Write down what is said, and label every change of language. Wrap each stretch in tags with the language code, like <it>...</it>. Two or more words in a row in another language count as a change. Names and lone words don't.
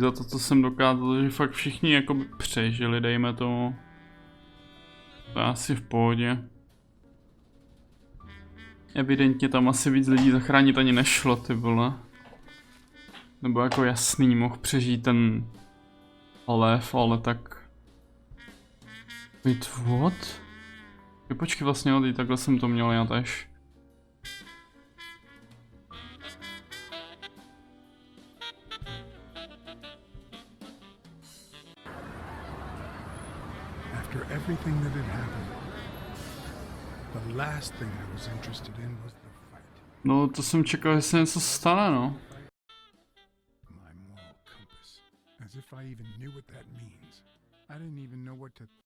<cs>za to, co jsem dokázal, že fakt všichni jakoby přežili, dejme tomu. To je asi v pohodě. Evidentně tam asi víc lidí zachránit ani nešlo, ty vole. Nebo jako jasný, mohl přežít ten lev, ale tak...</cs> <en>Wait, what?</en> <cs>Počkej, vlastně, takhle jsem to měl já tež.</cs> <en>After everything that had happened, the last thing I was interested in was the fight.</en> <cs>No, to jsem čekal, že se něco stane, no.</cs> <en>My moral compass. As if I even knew what that means. I didn't even know what to...</en>